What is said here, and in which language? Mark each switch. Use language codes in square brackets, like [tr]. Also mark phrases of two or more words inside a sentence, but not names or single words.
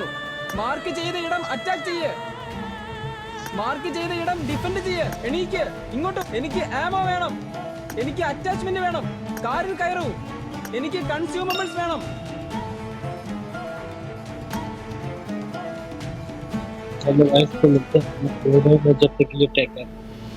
[ml] മാർക്ക് ചെയ്ത ഇടം അറ്റാക്ക് ചെയ്യ്. മാർക്ക് ചെയ്ത ഇടം ഡിഫെൻഡ് ചെയ്യ്. എണീക്ക്, ഇങ്ങോട്ട്. എനിക്ക് ആമോ വേണം, എനിക്ക് അറ്റാച്ച്മെന്റ് വേണം. കാറിൽ കയറൂ, എനിക്ക് കൺസ്യൂമബിൾസ് വേണം. [hi] चलो गाइस, तो मिलते हैं जब तक के लिए [en] take care.